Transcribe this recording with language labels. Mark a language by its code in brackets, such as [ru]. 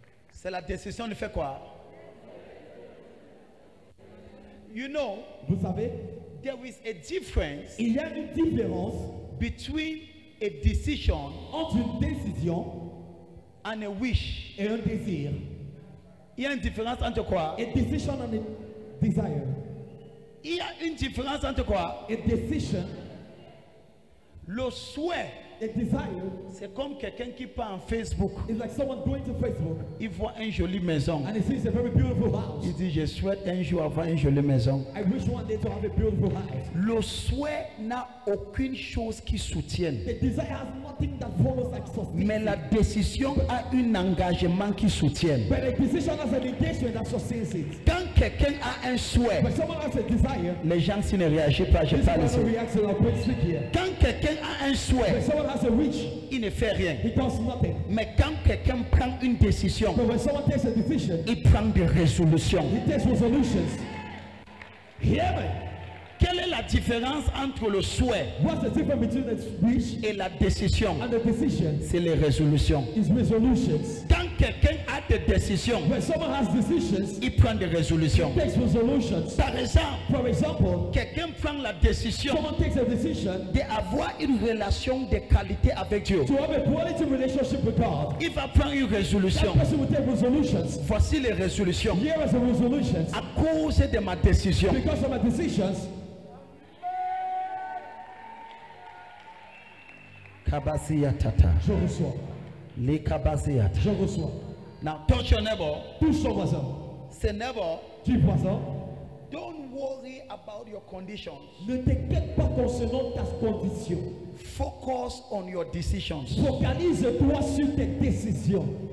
[fr] C'est la décision de faire quoi? [en] You know, [fr] Vous savez, [en] there is a difference [fr] il y a une différence [en] between a decision [fr] entre une décision [en] and a wish. [fr] et un désir. Il y a une différence entre quoi? [en] A decision and a desire. [fr] Il y a une différence entre quoi? [en] A decision, [fr] Le souhait, [en] a desire [fr] c'est comme quelqu'un qui part en Facebook. [en] is like someone going to Facebook [fr] Il voit une jolie maison. [en] and he sees a very beautiful house. [fr] Il dit, je souhaite un jour avoir une jolie maison. [en] I wish one day to have a beautiful house. [fr] Le souhait n'a aucune chose qui soutienne. [en] The desire has nothing that follows like sustains. [fr] Mais la décision a un engagement qui soutienne. [en] But a decision has an engagement that sustains it. [fr] Quand quelqu'un a un souhait, [en] When someone has a desire, [fr] les gens s'y ne réagissent pas, je [en] this [fr] parle ici. [en] person reacts to our point speak here. [fr] Quand quelqu'un a un [en] When [fr] souhait, [en] someone has a wish, [fr] il ne fait rien. [en] he does nothing. [fr] Mais quand quelqu'un prend une décision, [en] But when someone takes a decision, [fr] il prend des résolutions. [en] he takes resolutions. Hear me? [fr] Quelle est la différence entre le souhait [en] What's the difference between a wish [fr] et la décision? [en] and a decision? [fr] C'est les résolutions. [en] Is resolutions. [fr] Quand quelqu'un a des décisions, [en] When someone has decisions, [fr] il prend des résolutions. [en] he takes resolutions. [fr] Par exemple, [en] For example, [fr] quelqu'un prend la décision [en] someone takes a decision [fr] d'avoir une relation de qualité avec Dieu. [en] to have a quality relationship with God. [fr] Il va prendre une [en] That [fr] résolution. [en] person will take resolutions. [fr] Voici les résolutions. [en] Here are the resolutions. [fr] À cause de ma décision, [en] Because of my decisions, Kabasiyatata. [fr] je reçois. Les kabasiyata. Je reçois. [en] Now touch your neighbor. [fr] Touche ton voisin. [en] Say neighbor, [fr] Dis voisin, [en] don't worry about your conditions. [fr] ne t'inquiète pas concernant ta condition. [en] Focus on your decisions. [fr] Focalise-toi sur tes décisions.